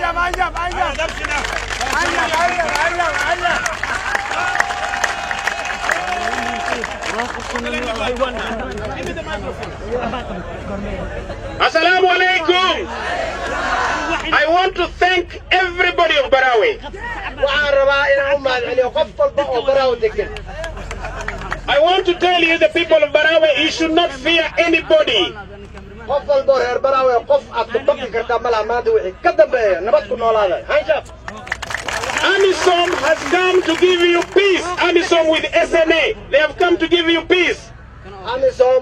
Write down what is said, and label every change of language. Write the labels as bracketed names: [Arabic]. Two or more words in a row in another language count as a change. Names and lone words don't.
[Arabic] السلام عليكم. [English] I want to thank everybody of Barawe. [Somali] waxaan rabaa inaan u mahadceliyo qof walba oo baraaw degan. [English] I want to tell you, the people of Barawe, you should not fear anybody. [Somali] qof walba reer baraawe qof aad ku baqi kartaa malaha maanta wixii ka dambeeya nabad ku noolaada Hanshab. [English] AMISOM has come to give you peace. AMISOM with SNA, they have come to give you peace. AMISOM